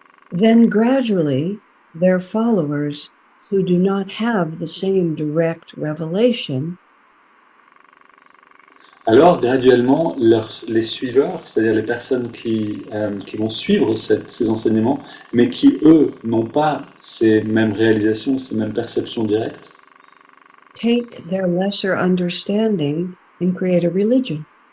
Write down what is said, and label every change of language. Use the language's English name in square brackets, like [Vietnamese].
[English] Then gradually, their followers who do not have the same direct revelation [French] Alors, graduellement, les suiveurs, c'est-à-dire les personnes qui vont suivre ces enseignements, mais qui, eux, n'ont pas ces mêmes réalisations, ces mêmes perceptions directes, [English] take their lesser understanding and create a religion.